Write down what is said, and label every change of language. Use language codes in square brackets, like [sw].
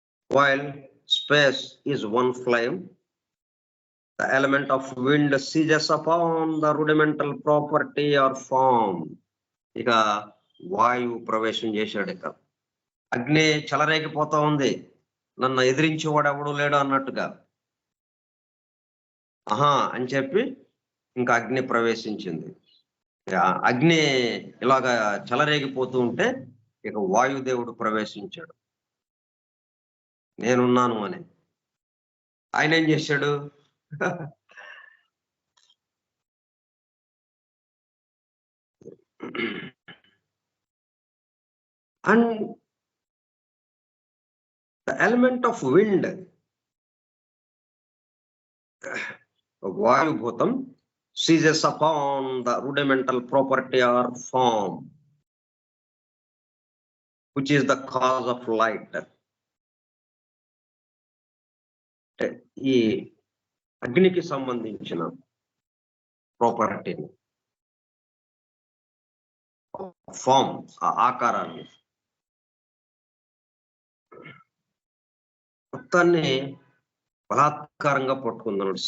[en] While space is one flame, the element of wind seizes upon the rudimental property or form. [te] ఇక వాయువు ప్రవేశం చేశాడు. ఇక అగ్ని చెలరేగిపోతా ఉంది, నన్ను ఎదిరించేవాడు ఎవడు లేడు అన్నట్టుగా. అని చెప్పి ఇంకా అగ్ని ప్రవేశించింది. అగ్ని ఇలాగా చెలరేగిపోతూ ఉంటే ఇక వాయుదేవుడు ప్రవేశించాడు. నేనున్నాను అని. ఆయన ఏం చేశాడు? [en] and the element of wind, [te] వాయుభూతం, [en] seizes upon the rudimental property or form which is the cause of light. [te] ఈ అగ్నికి సంబంధించిన ప్రాపర్టీని, ఫామ్, ఆ ఆకారాన్ని మొత్తాన్ని బలాత్కారంగా పట్టుకుందన్నాడు.